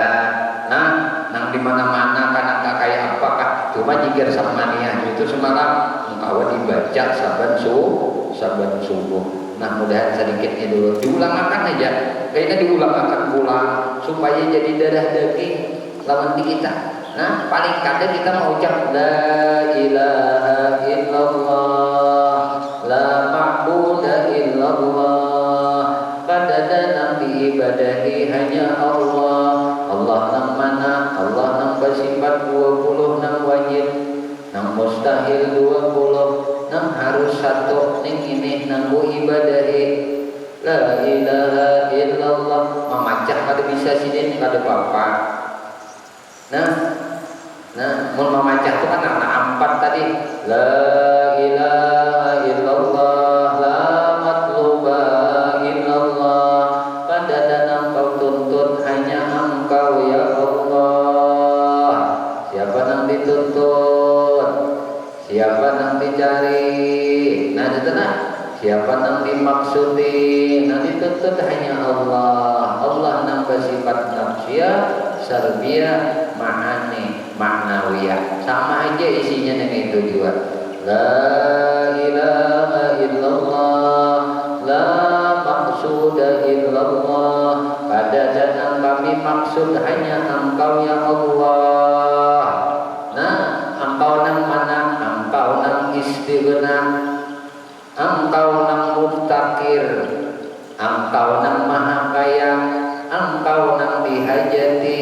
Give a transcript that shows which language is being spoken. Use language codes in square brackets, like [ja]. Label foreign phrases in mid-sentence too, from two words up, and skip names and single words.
[bjn] Nah nang di mana-mana kan kayak apakah cuma zikir samaniah itu semalam engkau dibaca saban subuh. Nah mudahan sedikitnya dulu diulang-akan aja. Kayaknya diulang-akan pula supaya jadi darah daging lawan di kita. Nah paling kadang kita mau ucap [ar] لا إله إلا الله، لا معبود إلا الله, [bjn] kadada nabi ibadahi hanya Allah. Allah nang mana? Allah nang bersifat 20, nang wajib, nang mustahil 20, nang harus satu ning ini nang ibadahi. [ar] لا إله إلا الله [bjn] memacah kada bisa sini kada apa-apa. Nah mun memacah itu kan anak 4 tadi. [ar] لا إله إلا الله، لا مطلوب إلا الله, [bjn] kadada engkau tuntut hanya engkau ya Allah. Siapa nang dituntut? Siapa nang dicari? Nah itu nah. Siapa nang dimaksudi? Nang dituntut hanya Allah. Allah nang bersifat nafsiyah, sarbiyah, ma'ani, maknawiyah. Sama aja isinya dengan itu juga. [ar] لا إله إلا الله، لا مقصود إلا الله, [bjn] pada jangan kami maksud hanya engkau ya Allah. Nah engkau nang mana? Engkau nang istighna, engkau nang muftakir, engkau nang maha kaya, engkau nang dihajati.